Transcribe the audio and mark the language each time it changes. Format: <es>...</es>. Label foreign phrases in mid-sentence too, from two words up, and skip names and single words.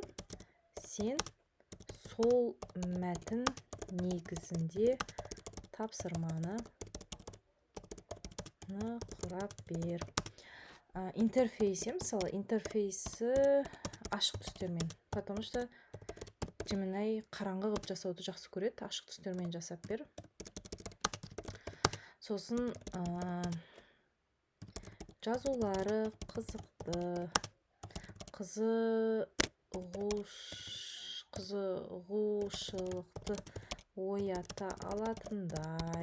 <kk>Сен сол мәтін негізінде тапсырманы құрап бер. Интерфейсе, мысалы, интерфейсі ашық түстермен,</kk> <ru>потому что</ru> <kk>Gemini қараңғы қылып жасауды жақсы көреді. Ашық түстермен жасап бер. Сосын жазулары қызықты, қызығушылықты оята алатындай.</kk>